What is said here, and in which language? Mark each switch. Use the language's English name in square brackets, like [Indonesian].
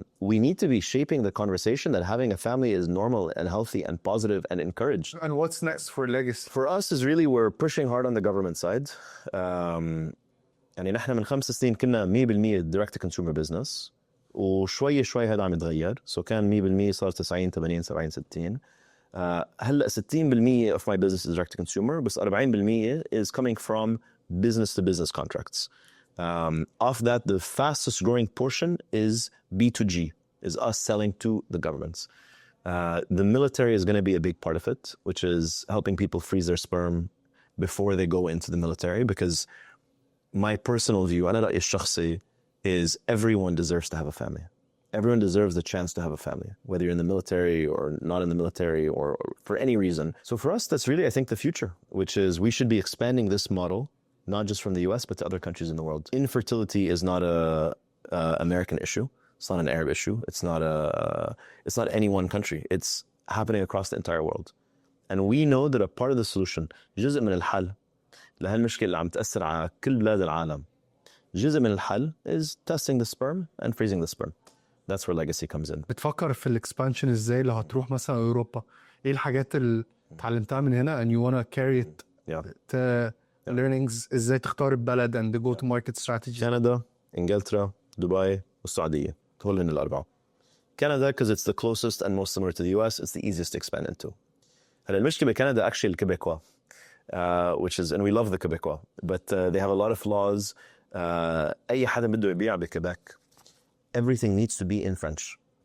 [English] We need to be shaping the conversation that having a family is normal and healthy and positive and encouraged. And what's next for legacy? For us is really we're pushing hard on the government side. [Arabic] يعني نحن من 5 سنين كنا 100% [English] direct to consumer business [Arabic] وشوي هذا عم يتغير. So كان 100% صار 90 80 70 60. [English] هلا 60% of my business is direct to consumer بس 40% is coming from business to business contracts. Off that, the fastest growing portion is B2G, is us selling to the governments. The military is going to be a big part of it, which is helping people freeze their sperm before they go into the military. Because my personal view, [Arabic] أنا رأيي الشخصي, [English] is everyone deserves to have a family. Everyone deserves the chance to have a family, whether you're in the military or not in the military or for any reason. So for us, that's really, I think, the future, which is we should be expanding this model not just from the US, but to other countries in the world. Infertility is not a American issue. It's not an Arab issue. It's not any one country. It's happening across the entire world. And we know that a part of the solution, [Arabic] جزء من الحل لهالمشكلة اللي عم تأثر على كل بلاد العالم, جزء من الحل [English] is testing the sperm and freezing the sperm. That's where legacy comes in. [Arabic] بتفكر في الاكسبانشن ازاي لو هتروح مثلا اوروبا؟ ايه الحاجات اللي اتعلمتها من هنا [English] and you wanna carry it to learnings [Arabic] ازاي تختار البلد [English] and the go to market strategy؟ [Arabic] كندا، انجلترا، دبي والسعودية. هول هن الأربعة. [English] Canada because it's the closest and most similar to the US. It's the easiest to expand into. [Arabic] هلا المشكلة بكندا [English] actually الكيبيكوا, which is, and we love the Quebecois, but they have a lot of laws. [Arabic] أي حدا بده يبيع بكيبك, [English] everything needs to be in French.